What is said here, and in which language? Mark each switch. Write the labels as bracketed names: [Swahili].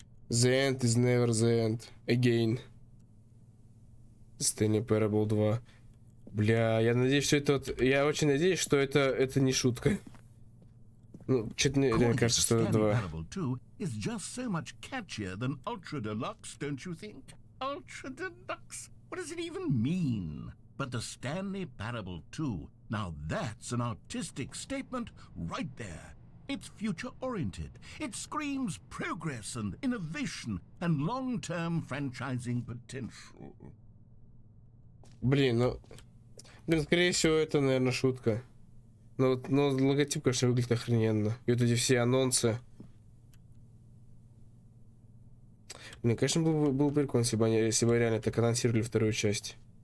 [English] The end is never the end. Again. Stanley Parable 2. [Russian] Бля, я надеюсь, что это вот... Я очень надеюсь, что это не шутка. Ну, что-то мне кажется, что это 2. [English] Is just so much catchier than Ultra Deluxe, don't you think? Ultra Deluxe? What does it even mean? But the Stanley Parable 2, now that's an artistic statement right there. It's future-oriented. It screams progress and innovation and long-term franchising potential. [Russian] Блин, скорее всего, это, наверное, шутка. Но логотип, конечно, выглядит охрененно. И вот эти все анонсы. Блин, конечно, был прикольно, если бы реально так анонсировали вторую часть.